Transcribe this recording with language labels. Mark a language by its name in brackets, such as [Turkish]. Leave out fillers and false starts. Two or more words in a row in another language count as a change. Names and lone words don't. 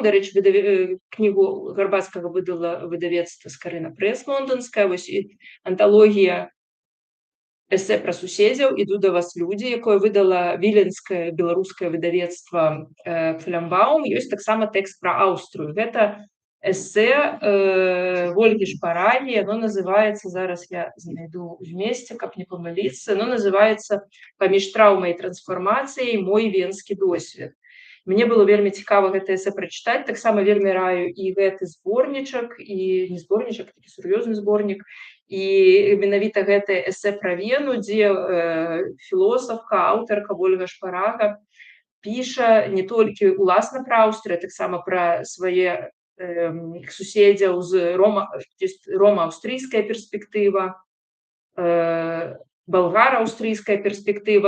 [Belarusian] Дарэчы, кнігу Гарбацкага выдала выдавецтва «Скарына Прэс» лонданская. Вось анталогія эсэ пра суседзяў «Іду да вас, людзі», якое выдала віленскае беларускае выдавецтва «Флямбаум». Ёсць таксама тэкст пра Аўстрыю. Гэта эссе [Russian] Ольги Шпараги, оно называется, [Belarusian] зараз я знайду вместе, каб не памыліцца, [Russian] оно называется «Паміж траўмай і трансфармацыяй. [Belarusian] Мой венскі досвед». Мне было вельмі цікава гэта эссе прачытаць, таксама вельмі раю і гэты зборнічак, і не зборнічак, такі сур'ёзны зборнік, і менавіта гэтае эссе пра Вену, дзе філосафка, аўтарка Ольга Шпарага піша не толькі ўласна пра Аўстрыю, а таксама пра свае суседзяў з рома-аўстрыйская перспектыва, болгара-аўстрыйская перспектыва.